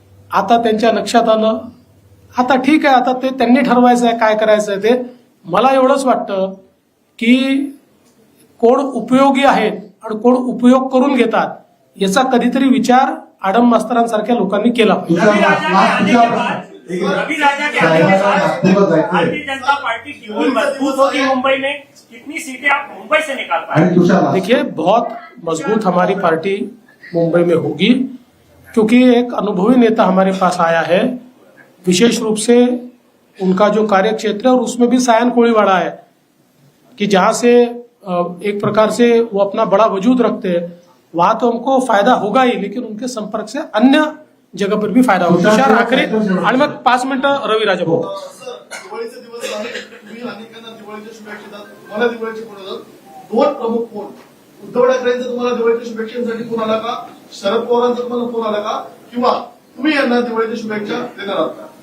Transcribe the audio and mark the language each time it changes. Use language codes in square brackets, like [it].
[mr] आता त्यांच्या लक्षात आलं, आता ठीक आहे, आता ते त्यांनी ठरवायचं आहे काय करायचं आहे ते. मला एवढंच वाटतं की कोण उपयोगी आहेत आणि कोण उपयोग करून घेतात याचा कधीतरी विचार आडम मास्तरांसारख्या लोकांनी केला पाहिजे. [hi] रवि राजा के आने के बाद भारतीय जनता पार्टी क्यों मजबूत होगी मुंबई में? कितनी सीटें आप मुंबई से निकाल पाए? देखिए, बहुत मजबूत हमारी पार्टी मुंबई में होगी क्योंकि एक अनुभवी नेता हमारे पास आया है. विशेष रूप से उनका जो कार्य क्षेत्र है और उसमें भी सायन कोळीवाड़ा है कि जहां से एक प्रकार से वो अपना बड़ा वजूद रखते हैं. वहां तो हमको फायदा होगा ही, लेकिन उनके संपर्क से अन्य जगह पर भी फायदा होता है. [mr] आखरी आणि मग 5 मिनिटं रवी राजा भाऊ. दिवाळीचे दिवस आहे. तुम्ही अनेकांना दिवाळीच्या शुभेच्छा देतात. तुम्हाला दिवाळीचे फोन येतात. 2 प्रमुख फोन. उद्धव ठाकरेंचा तुम्हाला दिवाळीच्या शुभेच्छांसाठी फोन आला का? शरद पवारांचा तुम्हाला फोन आला का? किंवा तुम्ही यांना दिवाळीच्या शुभेच्छा देणार आहात का?